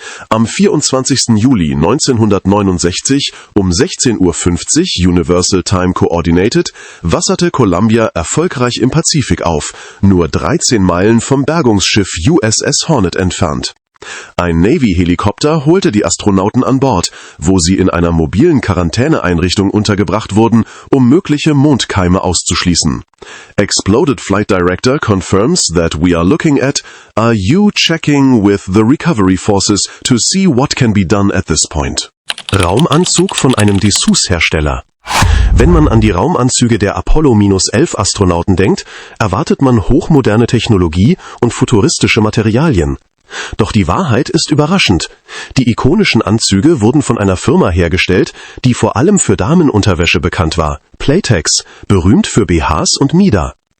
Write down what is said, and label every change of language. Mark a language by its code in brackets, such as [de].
[de] Am 24. Juli 1969 um 16:50 Uhr Universal Time Coordinated wasserte Columbia erfolgreich im Pazifik auf, nur 13 Meilen vom Bergungsschiff USS Hornet entfernt. Ein Navy-Helikopter holte die Astronauten an Bord, wo sie in einer mobilen Quarantäneeinrichtung untergebracht wurden, um mögliche Mondkeime auszuschließen. [en] Exploded Flight Director confirms that we are looking at, are you checking with the recovery forces to see what can be done at this point? [de] Raumanzug von einem Dessous-Hersteller. Wenn man an die Raumanzüge der Apollo-11-Astronauten denkt, erwartet man hochmoderne Technologie und futuristische Materialien. Doch die Wahrheit ist überraschend. Die ikonischen Anzüge wurden von einer Firma hergestellt, die vor allem für Damenunterwäsche bekannt war, Playtex, berühmt für BHs und Mieder.